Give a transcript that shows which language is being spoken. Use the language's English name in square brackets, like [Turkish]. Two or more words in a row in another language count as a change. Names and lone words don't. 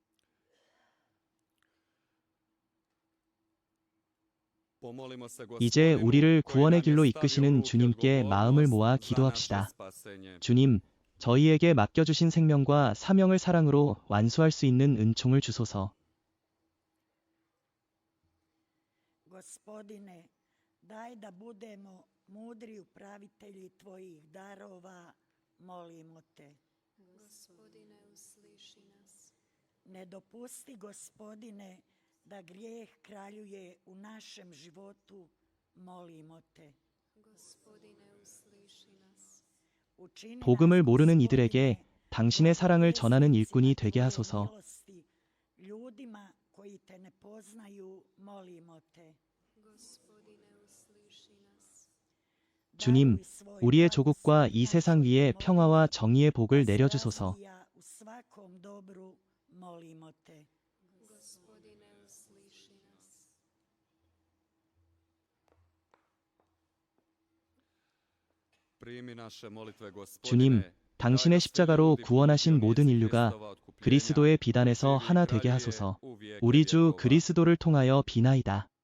[Korean] 이제 우리를 구원의 길로 이끄시는 주님께 마음을 모아 기도합시다. 주님, 저희에게 맡겨주신 생명과 사명을 사랑으로 완수할 수 있는 은총을 주소서. [Croatian] Gospodine, daj da budemo mudri upravitelji tvojih darova, molimo te. Gospodine, usliši nas. Ne dopusti, Gospodine, da grijeh kraljuje u našem životu, molimo te. Gospodine, usliši nas. Učini [Korean] 복음을 [Croatian] nas, [Korean] 모르는 이들에게 [Croatian] Gospodine, [Korean] 당신의 사랑을 전하는 일꾼이 되게 하소서. [Croatian] milosti, ljudima koji te ne poznaju, molimo te. Gospodine, usliši nas. [Korean] 주님, [Croatian] Daruj svoj [Korean] 우리의 [Croatian] blagoslov [Korean] 조국과 이 세상 [Croatian] našoj [Korean] 위에 [Croatian] domovini, [Korean] 평화와 정의의 복을 [Croatian] da se [Korean] 내려주소서. [Croatian] razvija u svakom dobru, molimo te. Gospodine, usliši nas. [Korean] 주님, 당신의 십자가로 구원하신 모든 인류가 그리스도의 비단에서 하나 되게 하소서. 우리 주 그리스도를 통하여 비나이다.